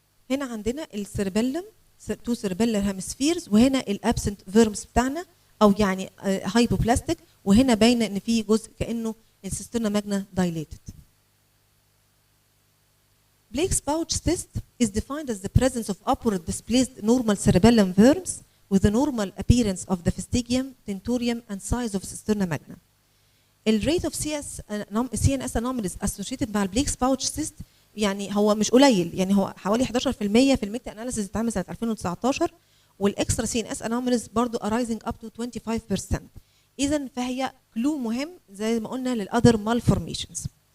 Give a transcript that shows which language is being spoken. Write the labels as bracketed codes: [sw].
[ar] هنا عندنا السيربيلم 2 سيربيلر هيمسفيرز، وهنا الابسنت فيرمز بتاعنا او يعني هايبوبلاستيك، وهنا باينه ان في جزء كانه السيسترنا ماجنا دايليتد. [en] Blake's pouch cyst is defined as the presence of upward displaced normal cerebellum worms with the normal appearance of the fastigium, tentorium and size of cisterna magna. [ar] The rate of CNS anomalies associated مع Blake's pouch cyst يعني هو مش قليل، يعني هو حوالي 11% في الميتا اناليسيس اللي اتعمل سنه 2019، والاكسترا CNS anomalies برضه arising up to 25%. اذا فهي كلو مهم زي ما قلنا للاذر malformations.